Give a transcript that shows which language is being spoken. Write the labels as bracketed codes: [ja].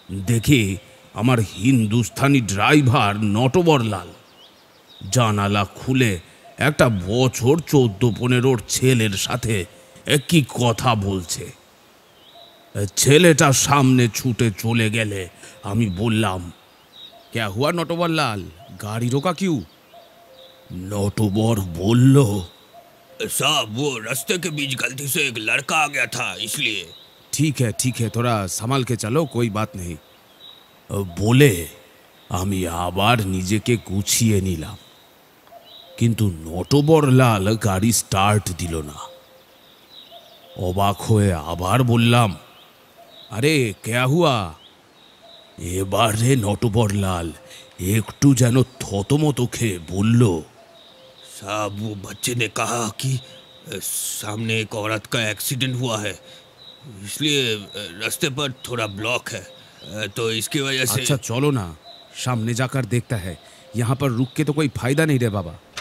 [bn] দেখি আমার হিন্দুস্থানি ড্রাইভার নটবরলাল জানালা খুলে একটা বছর 14-15 ছেলের সাথে কি কথা বলছে। ছেলেটা সামনে ছুটে চলে গেলে আমি বললাম, [hi] ক্যা হুয়া নটবরলাল, গাড়ি রোকা কিউ? [bn] নটবর বলল, [hi] साहब वो रास्ते के बीच गलती से एक लड़का आ गया था इसलिए। ठीक है थोड़ा संभाल के चलो, कोई बात नहीं [bn] বলে আমি আবার নিজেকে গুছিয়ে নিলাম। কিন্তু নটবরলাল গাড়ি স্টার্ট দিল না। অবাক হয়ে আবার বললাম, আরে [hi] ক্যা হুয়া? [bn] এবারে নটবরলাল একটু যেন থতমত খেয়ে বলল, [hi] साहब वो बच्चे ने कहा कि सामने एक औरत का एक्सीडेंट हुआ है, इसलिए रास्ते पर थोड़ा ब्लॉक है, तो इसकी वजह से। अच्छा चलो ना, सामने जाकर देखता है, यहाँ पर रुक के तो कोई फायदा नहीं रे बाबा।